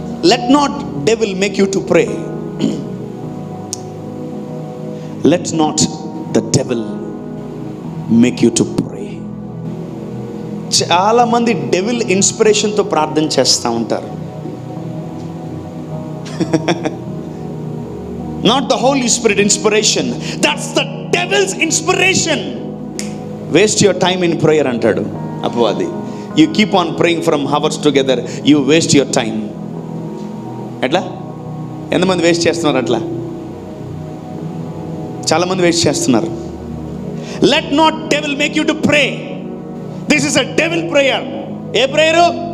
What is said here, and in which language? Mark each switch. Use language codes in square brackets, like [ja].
[en] Let not devil make you to pray. Let not the devil make you to pray. [te] చాలా మంది devil ఇన్స్పిరేషన్తో ప్రార్థన చేస్తూ ఉంటారు. [en] Not the Holy Spirit inspiration. That's the devil's inspiration. Waste your time in prayer [te] అంటాడు అపవాది. [en] You keep on praying from hours together, you waste your time. [te] ఎట్లా? ఎంతమంది waste చేస్తున్నారు? అట్లా చాలామంది వేస్ట్ చేస్తున్నారు. [en] Let not devil make you to pray. This is a devil prayer. [te] ఏ prayer?